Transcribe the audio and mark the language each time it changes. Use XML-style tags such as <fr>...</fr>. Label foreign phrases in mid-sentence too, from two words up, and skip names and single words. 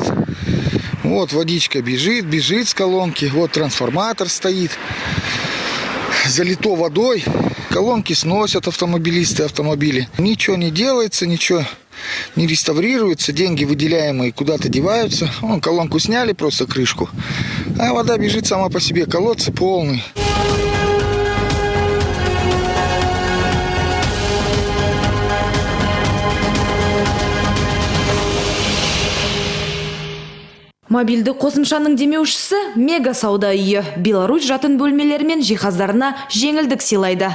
<ru>Вот водичка бежит с колонки, вот трансформатор стоит, залито водой, колонки сносят автомобилисты автомобили. Ничего не делается, ничего не реставрируется, деньги выделяемые куда-то деваются. Вон, колонку сняли, просто крышку, а вода бежит сама по себе, колодцы полные.</ru> <kk>Мобильді қосымшаның демеушісі мега сауда үйі. Беларусь жатын бөлмелері мен жиһаздарына жеңілдік сыйлайды.</kk>